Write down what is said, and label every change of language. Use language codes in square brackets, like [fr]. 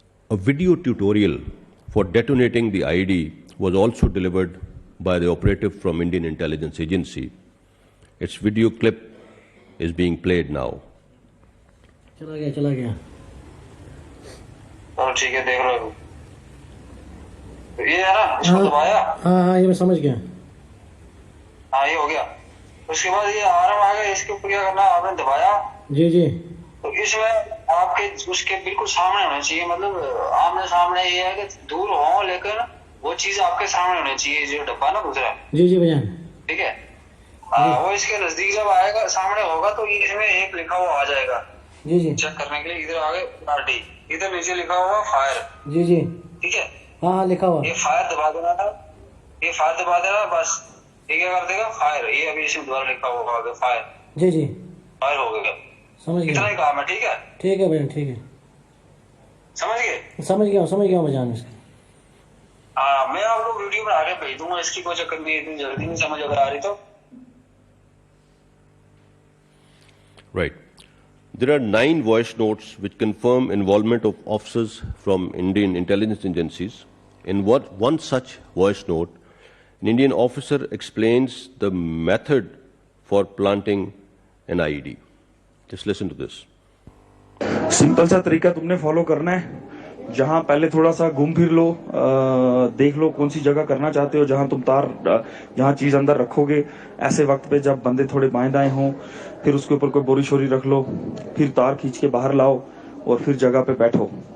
[en] A video tutorial for detonating the IED was also delivered by the operative from Indian Intelligence Agency. Its video clip is being played now. [hi] चला गया और ठीक है, देख लो ये है ना, इसको दबाया। हाँ ये मैं समझ गया। हाँ ये हो गया। उसके बाद ये आर्म आ गया, इसके ऊपर क्या करना, आपने दबाया। जी जी। तो इसमें आपके उसके बिल्कुल सामने होना चाहिए, मतलब आमने सामने। ये है कि दूर हो लेकिन वो चीज आपके सामने होनी चाहिए, जो डब्बा ना दूसरा। जी जी भैया। ठीक है। वो इसके नजदीक जब आएगा, सामने होगा, तो इसमें एक लिखा हुआ आ जाएगा। जी जी। चेक करने के लिए इधर आगे RT, इधर नीचे लिखा हुआ फायर। जी जी। ठीक है। हाँ लिखा हुआ। ये फायर दबा देना था, ये फायर दबा देना, बस ये क्या कर देगा, फायर। ये अभी इसमें द्वारा लिखा हुआ आगे फायर। जी जी। फायर हो गया। समझ इतना गया। ही काम है। ठीक है। ठीक है भैया, ठीक है। समझ गए? समझ गया भैया। हाँ, मैं आपको वीडियो बना के भेज दूंगा, इसकी कोई चक्कर नहीं, इतनी जल्दी नहीं समझ अगर आ रही तो। [en] Right. There are 9 voice notes which confirm involvement of officers from Indian intelligence agencies. In one such voice note, an Indian officer explains the method for planting an IED. Just listen to this. [hi] Simple सा तरीका तुमने follow करना है। जहां पहले थोड़ा सा घूम फिर लो, देख लो कौन सी जगह करना चाहते हो, जहां तुम तार, जहां चीज अंदर रखोगे। ऐसे वक्त पे जब बंदे थोड़े बाएं दाएं हों, फिर उसके ऊपर कोई बोरी शोरी रख लो, फिर तार खींच के बाहर लाओ और फिर जगह पे बैठो।